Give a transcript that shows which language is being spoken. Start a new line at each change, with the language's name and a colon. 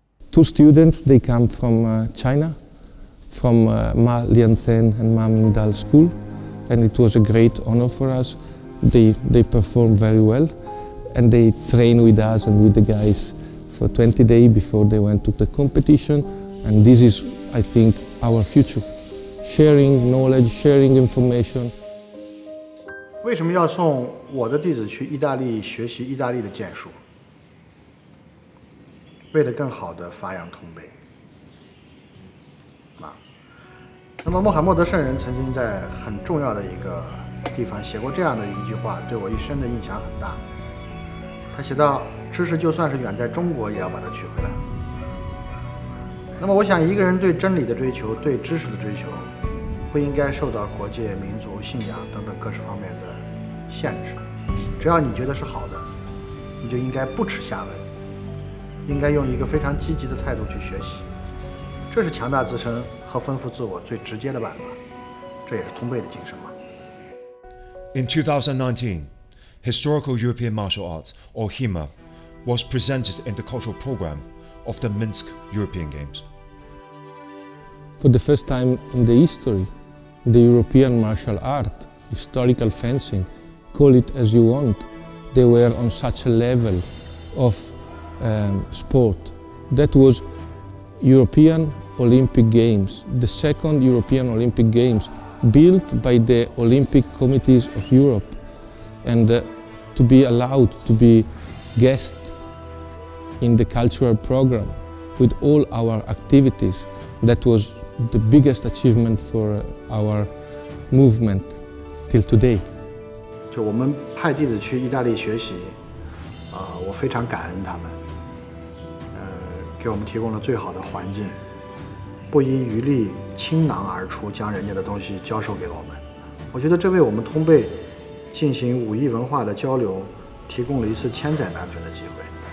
English: Two students, they come from China, from Lianzhen and Mingdal school, and it was a great honor for us. They performed very well, and they trained with us and with the guys for 20 days before they went to the competition. And this is, I think, our future. Sharing knowledge, sharing information.
Chinese: 为什么要送我的弟子去意大利学习意大利的剑术？为了更好的发扬通背。那么穆罕默德圣人曾经在很重要的一个地方写过这样的一句话，对我一生的印象很大。他写道：“知识就算是远在中国，也要把它取回来。” 那么我想，一个人对真理的追求，对知识的追求，不应该受到国界、民族、信仰等等各式方面的限制。只要你觉得是好的，你就应该不耻下问，应该用一个非常积极的态度去学习。这是强大自身和丰富自我最直接的办法，这也是通背的精神嘛。
English: In 2019, Historical European Martial Arts, or HIMA, was presented in the cultural program of the Minsk European Games. For the first time in the history, the European martial art, historical fencing, call it as you want, they were on such a level of sport. That was European Olympic Games, the second European Olympic Games built by the Olympic Committees of Europe, and to be allowed to be guest in the cultural program with all our activities, that was the biggest achievement for our movement till today.
Chinese: 就我们派弟子去意大利学习，我非常感恩他们，给我们提供了最好的环境，不遗余力、倾囊而出，将人家的东西教授给我们。我觉得这为我们通背进行武艺文化的交流提供了一次千载难逢的机会。